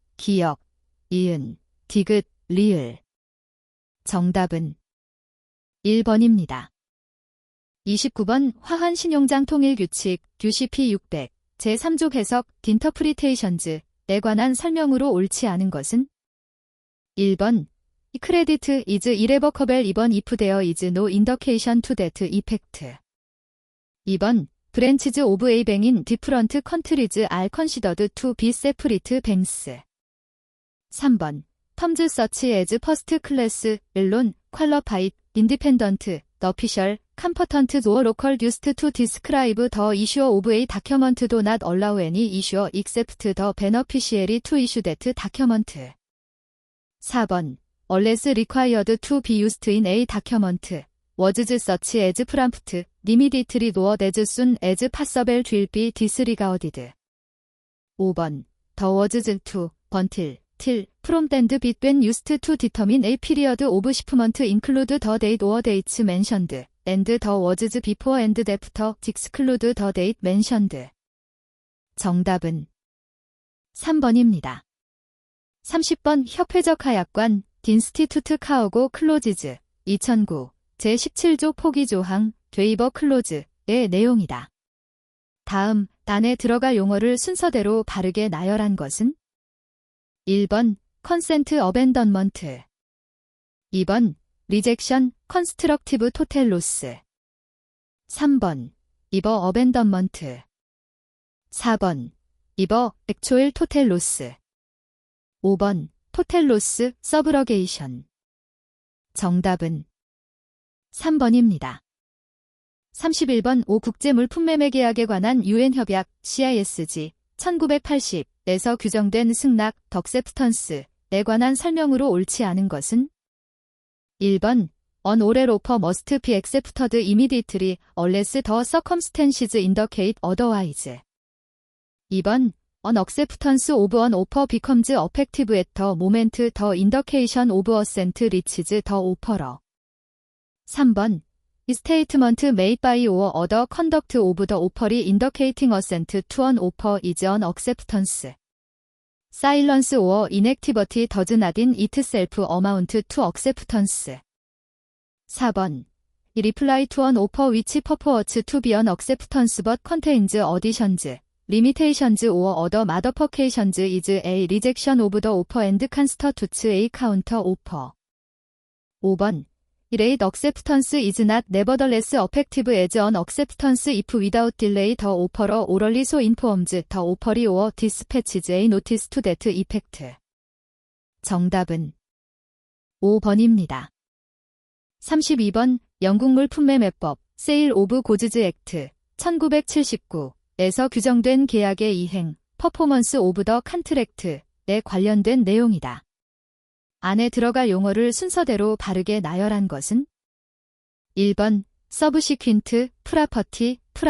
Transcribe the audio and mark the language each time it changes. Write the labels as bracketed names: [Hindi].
[Korean] 기억, 이은, 디귿, 리을. 정답은 1번입니다. 29번. 화환신용장 통일규칙 DOCP 600 제3조 해석 Interpretations 에 관한 설명으로 옳지 않은 것은? 1번. [English] Credit is irrevocable even if there is no indication to that effect. [Korean] 2번. [English] Branches of a bank in different countries are considered to be separate banks. [Korean] 3번. [English] Terms such as first class, loan, qualified, independent, official, competent or local used to describe the issuer of a document do not allow any issuer except the beneficiary to issue that document. [Korean] 4번. [English] Unless required to be used in a document, words such as prompt, immediately or as soon as possible will be disregarded. [Korean] 5번. [English] The words to, until, till, from and between used to determine a period of shipment include the date or dates mentioned, and the words before and after exclude the date mentioned. [Korean] 정답은 3번입니다. 30번 협회적 하약관 딘스티투트 카오고 클로지즈 2009 제17조 포기조항 웨이버 클로즈의 내용이다. 다음 안에 들어갈 용어를 순서대로 바르게 나열한 것은 1번 컨센트 어벤던먼트 2번 리젝션 컨스트럭티브 토텔 로스 3번 이버 어벤던먼트 4번 이버 액초일 토텔 로스 5번 토텔 로스 서브러게이션 정답은 3번입니다. 31번 5 국제물품매매계약에 관한 유엔 협약 CISG 1980에서 규정된 승낙 덕세프턴스에 관한 설명으로 옳지 않은 것은 1번 [English] An oral offer must be accepted immediately unless the circumstances indicate otherwise. 2번 An acceptance of an offer becomes effective at the moment the indication of assent reaches the offerer. 3번 statement made by or other conduct of the offer indicating assent to an offer is an acceptance. Silence or inactivity does not in itself amount to acceptance. 4번 reply to an offer which purports to be an acceptance but contains additions, limitations or other modifications is a rejection of the offer and constitutes a counter offer. 5번 Late acceptance is not nevertheless effective as an acceptance if without delay the offerer orally so informs the offeree or dispatches a notice to that effect. [Korean] 정답은 5번입니다. 32번 영국물품매매법 세일 오브 고즈즈 액트 1979에서 규정된 계약의 이행 퍼포먼스 오브 더 컨트랙트에 관련된 내용이다. 안에 들어갈 용어를 순서대로 바르게 나열한 것은 1번 서브시퀸트 프라퍼티